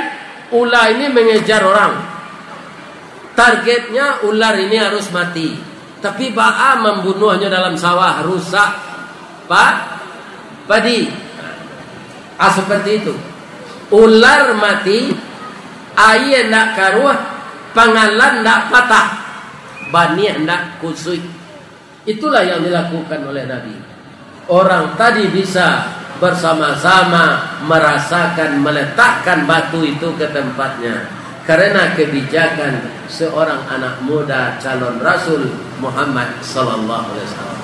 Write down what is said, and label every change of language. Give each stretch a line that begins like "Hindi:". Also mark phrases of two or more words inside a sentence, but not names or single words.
Indonesian: Ular ini mengejar orang. Targetnya ular ini harus mati. Tapi Ba'a membunuhnya dalam sawah, rusak padi. Seperti itu.
Minangkabau: Ular mati, air nak karuah, pangalan nak patah, bani nak kusui.
Indonesian: Itulah yang dilakukan oleh Nabi. Orang tadi bisa bersama-sama merasakan meletakkan batu itu ke tempatnya. Karena kebijakan seorang anak muda calon Rasul Muhammad
Arabic: صلى الله عليه وسلم.